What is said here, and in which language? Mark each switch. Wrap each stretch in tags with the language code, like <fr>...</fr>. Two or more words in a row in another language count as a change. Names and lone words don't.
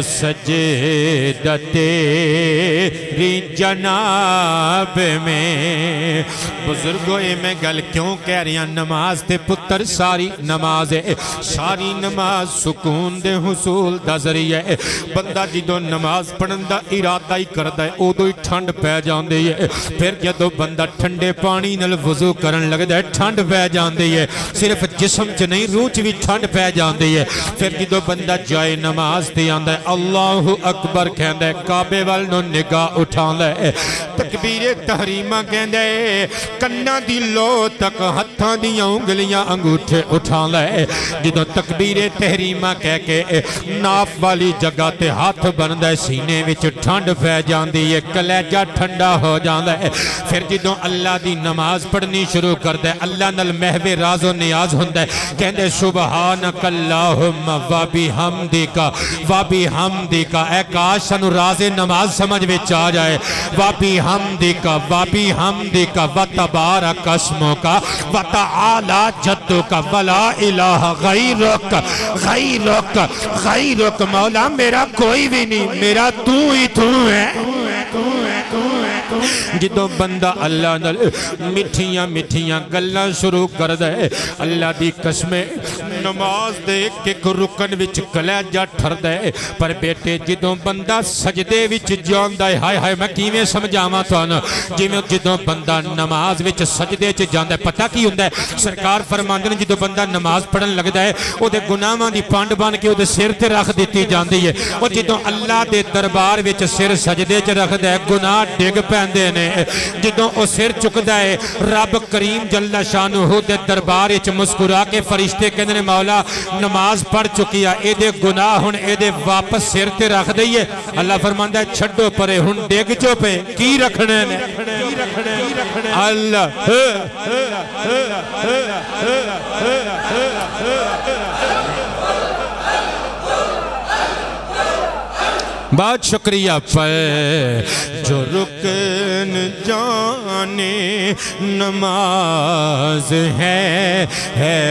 <pa>سجدہ تیری جناب میں بزرگوں میں گل کیوں کہہ رہی ہیں نماز تے پتر ساری نماز ہے ساری نماز سکون دے حصول دا ذریعہ ہے بندہ جدو نماز پڑھن دا ارادہ ہی کردا ہے ادو ہی ٹھنڈ پہ جاندی ہے پھر جدو بندہ ٹھنڈے پانی نال وضو کرن لگدا ہے ٹھنڈ پہ جاندی ہے صرف جسم چ نہیں روح چ بھی ٹھنڈ پہ جاندی ہے پھر جدو بندہ جائے نماز تے آندا ہے</pa> <ar>اللہ اکبر</ar> <pa>کہندا ہے کعبے وال نو نگاہ اٹھا لے تکبیر تحریمہ کہندے کناں دی لو تک ہتھاں دیاں انگلیاں انگوٹھے اٹھا لے جدوں تکبیر تحریمہ کہہ کے ناف والی جگہ تے ہاتھ بندے سینے وچ ٹھنڈ پہ جاندی ہے کلیجہ ٹھنڈا ہو جاندا ہے پھر جدوں اللہ دی نماز پڑھنی شروع کر دے اللہ نال محو راز و نیاز ہوندا ہے کہندے</pa> <ar>سبحانک اللہم و بحمدک و بحمدک</ar> <pa>اے کاش سانو راز نماز سمجھ وچ آ جائے</pa> <ar>و بحمدک و بحمدک و تبارک اسمک و تعالی جدک ولا الہ غیرک غیرک غیرک</ar> <pa>مولا میرا کوئی بھی نہیں میرا تو ہی تو ہے جدوں بندہ اللہ نال مٹھیاں مٹھیاں گلاں شروع کر دے اللہ دی قسمیں نماز دے ایک رکن وچ کلیجہ ٹھر دے پر بیٹے جدوں بندہ سجدے وچ جاندا ہے ہائے ہائے میں کیویں سمجھاواں تانوں جویں جدوں بندہ نماز وچ سجدے وچ جاندا ہے پتہ کی ہوندا ہے سرکار فرماندے نے جدوں بندہ نماز پڑھن لگدا ہے او دے گناہاں دی پانڈ بن کے او دے سر تے رکھ دتی جاندی ہے او جدوں اللہ دے دربار وچ سر سجدے وچ رکھدا ہے گناہ ڈگ پیندے نے جدوں او سر چکدا ہے رب کریم جل شانہ دے دربار وچ مسکرا کے فرشتے کہندے نے مولا نماز پڑھ چکی ہے اے دے گناہ ہن اے دے واپس سر تے رکھ دئیے اللہ فرماندا ہے چھڈو پرے ہن ڈگ جو پہ کی رکھنے نے اللہ بہت شکریہ پر جو رکن جانے نماز ہے</pa>